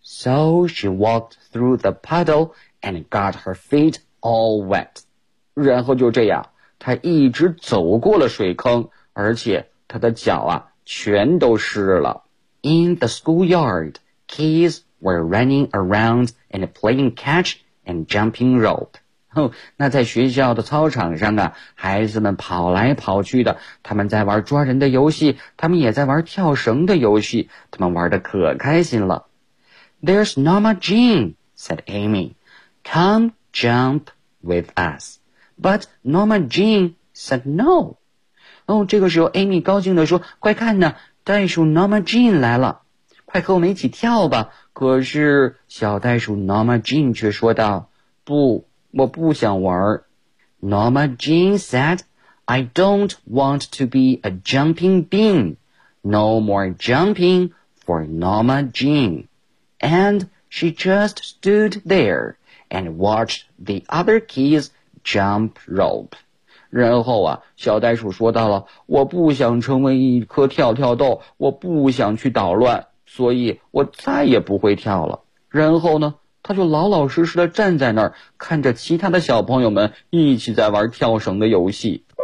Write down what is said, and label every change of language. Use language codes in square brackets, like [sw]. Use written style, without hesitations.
[en] So she walked through the puddle and got her feet all wet. [zh] 然后就这样，她一直走过了水坑，而且她的脚啊全都湿了。 [en] In the schoolyard, kids were running around and playing catch and jumping rope. [zh] 哦，那在学校的操场上啊，孩子们跑来跑去的，他们在玩抓人的游戏，他们也在玩跳绳的游戏，他们玩得可开心了。 [en] There's Norma Jean, said Amy. Come jump with us. But Norma Jean said no. [zh] 哦，这个时候 Amy 高兴地说，快看呢，袋鼠 Norma Jean 来了，快和我们一起跳吧。可是小袋鼠 Norma Jean 却说道，不，我不想玩。 [en] Norma Jean said, I don't want to be a jumping bean. No more jumping for Norma Jean. And she just stood there and watched the other kids jump rope. [zh] 然后啊，小袋鼠说到了，我不想成为一颗跳跳豆，我不想去捣乱，所以我再也不会跳了。然后呢，他就老老实实地站在那儿，看着其他的小朋友们一起在玩跳绳的游戏。